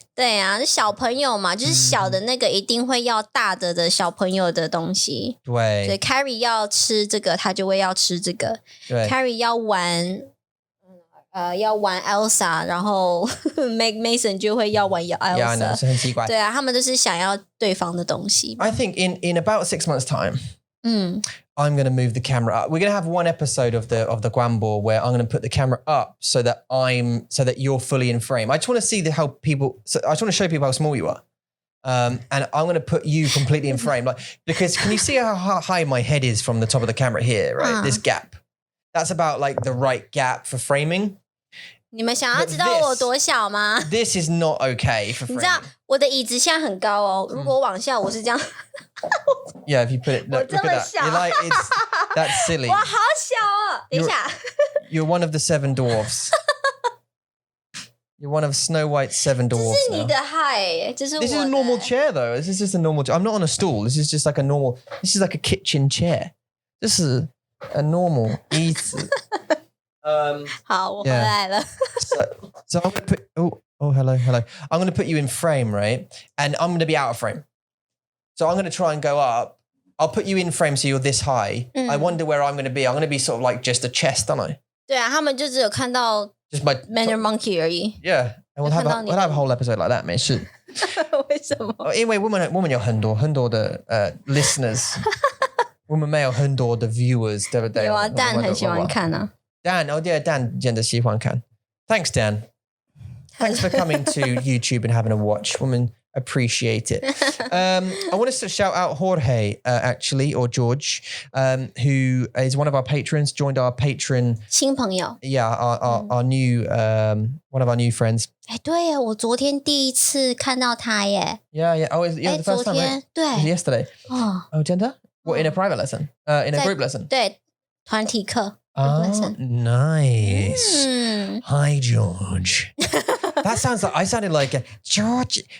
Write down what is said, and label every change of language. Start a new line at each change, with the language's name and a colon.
Chinese: 对啊，小朋友嘛，就是小的那个一定会要大的小朋友的东西。对。所以 Carrie 要吃这个，他就会要吃这个。对。 Carrie 要玩Elsa， 然后 Mason 就会要玩 Elsa。 Yeah, 很奇怪。对啊，他们都是想要对方的东西。
English: I think in about 6 months' time, I'm going to move the camera up. We're going to have one episode of the Guambo where I'm going to put the camera up so that you're fully in frame. I just want to see how people. So I just want to show people how small you are. And I'm going to put you completely in frame, because can you see how high my head is from the top of the camera here? Right, this gap. That's about like the right gap for framing.
Chinese: 你们想要知道我多小吗？
English: This is not okay for framing.
Chinese: 你知道我的椅子现在很高哦，如果往下我是这样。
English: Yeah, if you put it, look at that. You're like, that's silly.
Chinese: 哇，好小哦！等一下。
English: You're one of the 7 dwarfs. You're one of Snow White's 7 dwarfs.
Chinese: 这是你的 height， 这是我的。
English: This is a normal chair though. This is just a normal chair. I'm not on a stool. This is just like a normal. This is like a kitchen chair. This is a normal椅子。
Chinese: 好，我回来了。
English: So I'm going to put. Oh, hello. I'm going to put you in frame, right? And I'm going to be out of frame. So I'm going to try and go up. I'll put you in frame so you're this high. I wonder where I'm going to be. I'm going to be sort of like just a chest, aren't I?
Chinese: 对啊，他们就只有看到
English: just my
Chinese: Mandarin Monkey 而已。
English: Yeah, and we'll have a whole episode like that,
Chinese: 没事。为什么？因为我们有很多的listeners， 我们没有很多的 viewers， 对不对？有啊， Dan 很喜欢看啊。 Dan， 对 Dan 真的喜欢看。
English: Thanks, Dan. Thanks for coming to YouTube and having a watch. Woman, appreciate it. I want to shout out Jorge, actually, or George, who is one of our patrons, joined our patron.
Chinese: 新朋友。
English: Yeah, our new, one of our new friends.
Chinese: 哎，对耶，我昨天第一次看到他耶。
English: Yeah. Oh, yeah, the first time, right?
Chinese: 对。
English: Yesterday. Oh,
Chinese: 真的?
English: What, in a private lesson? In a group lesson?
Chinese: 对，团体课。
English: Oh, nice. Hi, George. That sounds like I sounded like George.